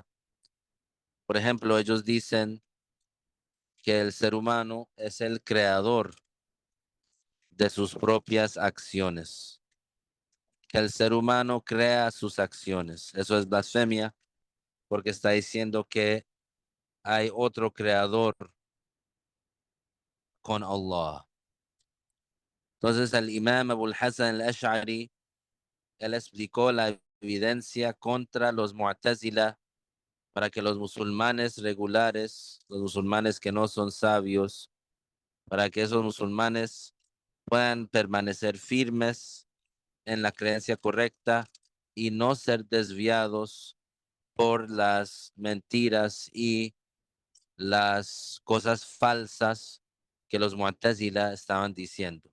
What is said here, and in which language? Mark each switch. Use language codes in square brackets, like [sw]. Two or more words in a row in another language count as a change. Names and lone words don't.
[es] Por ejemplo, ellos dicen que el ser humano es el creador de sus propias acciones, que el ser humano crea sus acciones. Eso es blasfemia porque está diciendo que hay otro creador con Allah. Entonces el imam Abu al-Hasan al-Ash'ari, él explicó la evidencia contra los Mu'tazila para que los musulmanes regulares, los musulmanes que no son sabios, para que esos musulmanes puedan permanecer firmes en la creencia correcta y no ser desviados por las mentiras y las cosas falsas que los Mu'tazila estaban diciendo.